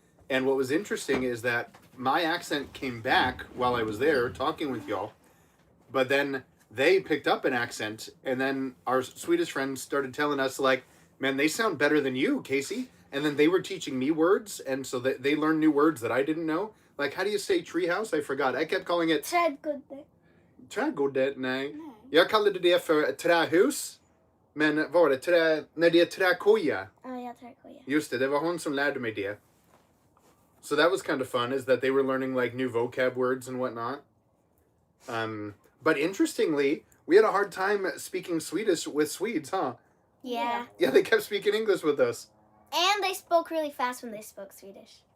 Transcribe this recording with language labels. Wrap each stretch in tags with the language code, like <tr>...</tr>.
<en>And what was interesting is that my accent came back while I was there talking with y'all. But then they picked up an accent, and then our Swedish friends started telling us, like, man, they sound better than you, Casey. And then they were teaching me words, and so they learned new words that I didn't know. Like, how do you say treehouse? I forgot. I kept calling it...</en> <sv>Trädgård. Trädgård? Nej. Jag kallade det för trähus. Men var det när det är träkoja? Ja, trädgård. Just det var hon som lärde mig det.</sv> <en>So that was kind of fun, is that they were learning like new vocab words and whatnot. But interestingly, we had a hard time speaking Swedish with Swedes, huh? Yeah. Yeah, they kept speaking English with us. And they spoke really fast when they spoke Swedish.</en>